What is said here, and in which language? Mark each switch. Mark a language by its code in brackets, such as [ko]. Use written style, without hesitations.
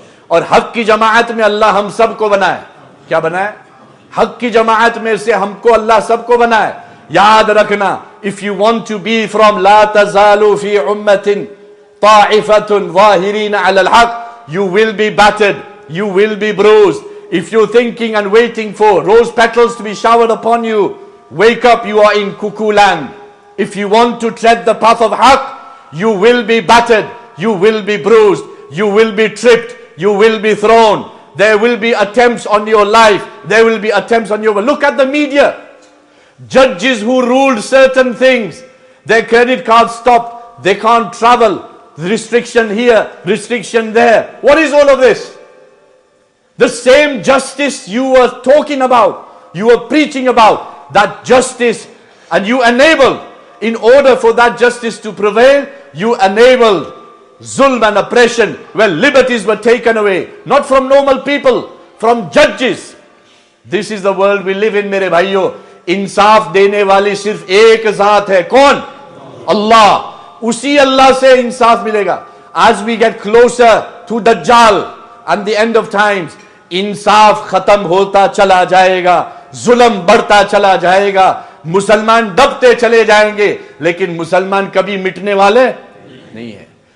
[hi] और हक की जमाअत में अल्लाह हम सबको बनाए। क्या बनाए? हक की जमाअत में से हमको अल्लाह सबको बनाए। याद रखना, [en] if you want to be from [ar] ला तज़ालु फी उम्मतिन ताइफतुन ज़ाहिरीन अलल हक, [en] you will be battered, you will be bruised. If you're thinking and waiting for rose petals to be showered upon you, wake up, you are in cuckoo land. If you want to tread the path of haq, you will be battered, you will be bruised, you will be tripped, you will be thrown. There will be attempts on your life. There will be attempts on your... Look at the media. Judges who ruled certain things, their credit cards stopped. They can't travel. Restriction here, restriction there. What is all of this? The same justice you were talking about, you were preaching about, that justice, and you enabled, in order for that justice to prevail, you enabled zulm and oppression, where liberties were taken away, not from normal people, from judges. This is the world we live in [hi] मेरे भाइयों। इंसाफ देने वाली सिर्फ एक जात है, कौन? अल्लाह। उसी अल्लाह से इंसाफ मिलेगा। [en] As we get closer to Dajjal and the end of times, [hi] इंसाफ खत्म होता चला जाएगा, जुल्म बढ़ता चला जाएगा, मुसलमान दबते चले जाएंगे, लेकिन मुसलमान कभी मिटने वाले नहीं है।